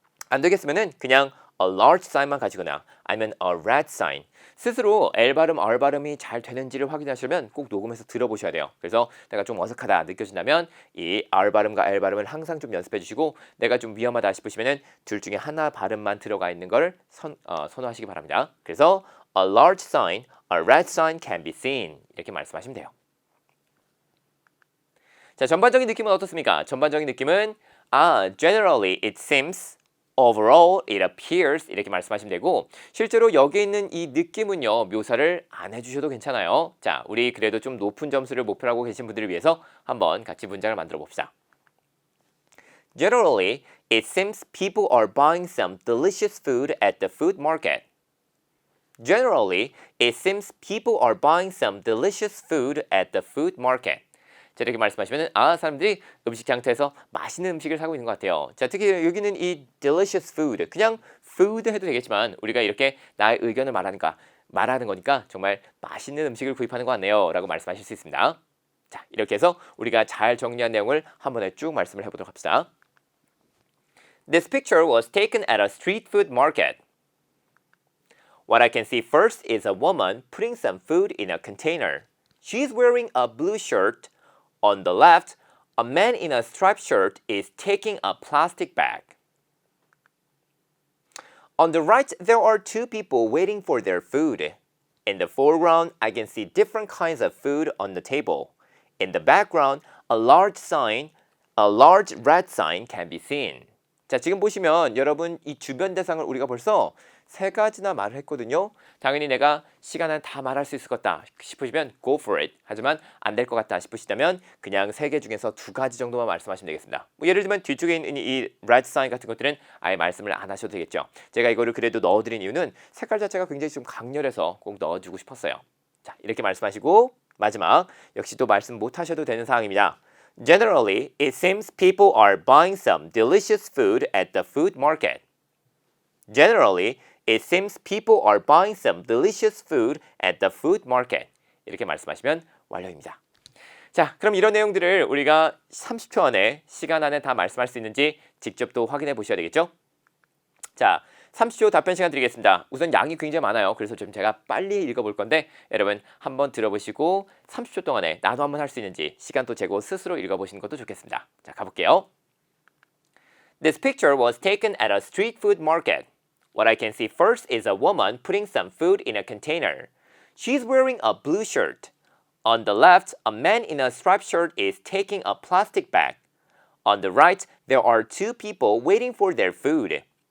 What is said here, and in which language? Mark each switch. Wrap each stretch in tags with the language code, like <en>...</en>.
<ko>안 되겠으면은 그냥</ko> <en>a large sign</en> <ko>만 가지거나 아니면</ko> <en>a red sign</en> <ko>스스로 L 발음, R 발음이 잘 되는지를 확인하시려면 꼭 녹음해서 들어보셔야 돼요. 그래서 내가 좀 어색하다 느껴진다면 이 R 발음과 L 발음을 항상 좀 연습해 주시고 내가 좀 위험하다 싶으시면은 둘 중에 하나 발음만 들어가 있는 걸 선호하시기 바랍니다. 그래서</ko> <en>a large sign, a red sign can be seen</en> <ko>이렇게 말씀하시면 돼요. 자, 전반적인 느낌은 어떻습니까? 전반적인 느낌은</ko> <en>generally it seems Overall, it appears</en> <ko>이렇게 말씀하시면 되고 실제로 여기 있는 이 느낌은요 묘사를 안 해주셔도 괜찮아요. 자, 우리 그래도 좀 높은 점수를 목표로 하고 계신 분들을 위해서 한번 같이 문장을 만들어 봅시다.</ko> <en>Generally, it seems people are buying some delicious food at the food market. Generally, it seems people are buying some delicious food at the food market.</en> <ko>자, 이렇게 말씀하시면 사람들이 음식 장터에서 맛있는 음식을 사고 있는 것 같아요. 자, 특히 여기는 이 delicious food, 그냥 food 해도 되겠지만 우리가 이렇게 나의 의견을 말하는 거니까 정말 맛있는 음식을 구입하는 것 같네요 라고 말씀하실 수 있습니다. 자, 이렇게 해서 우리가 잘 정리한 내용을 한 번에 쭉 말씀을 해보도록 합시다.</ko> <en>This picture was taken at a street food market. What I can see first is a woman putting some food in a container. She's wearing a blue shirt. On the left, a man in a striped shirt is taking a plastic bag. On the right, there are two people waiting for their food. In the foreground, I can see different kinds of food on the table. In the background, a large red sign can be seen.</en> <ko>자, 지금 보시면 여러분 이 주변 대상을 우리가 벌써 세 가지나 말을 했거든요. 당연히 내가 시간 안에 다 말할 수 있을 것 같다 싶으시면</ko> <en>go for it.</en> <ko>하지만 안 될 것 같다 싶으시다면 그냥 세 개 중에서 두 가지 정도만 말씀하시면 되겠습니다. 뭐 예를 들면 뒤쪽에 있는 이 red sign 같은 것들은 아예 말씀을 안 하셔도 되겠죠. 제가 이거를 그래도 넣어드린 이유는 색깔 자체가 굉장히 좀 강렬해서 꼭 넣어주고 싶었어요. 자, 이렇게 말씀하시고 마지막 역시 또 말씀 못 하셔도 되는 상황입니다.</ko> <en>Generally, it seems people are buying some delicious food at the food market. Generally, it seems people are buying some delicious food at the food market.</en> <ko>이렇게 말씀하시면 완료입니다. 자, 그럼 이런 내용들을 우리가 30초 안에 시간 안에 다 말씀할 수 있는지 직접 또 확인해 보셔야 되겠죠? 자, 30초 답변 시간 드리겠습니다. 우선 양이 굉장히 많아요. 그래서 좀 제가 빨리 읽어볼 건데 여러분 한번 들어보시고 30초 동안에 나도 한번 할 수 있는지 시간도 재고 스스로 읽어보시는 것도 좋겠습니다. 자, 가볼게요.</ko> <en>This picture was taken at a street food market. What I can see first is a woman putting some food in a container. She's wearing a blue shirt. On the left, a man in a striped shirt is taking a plastic bag. On the right, there are two people waiting for their food.</en>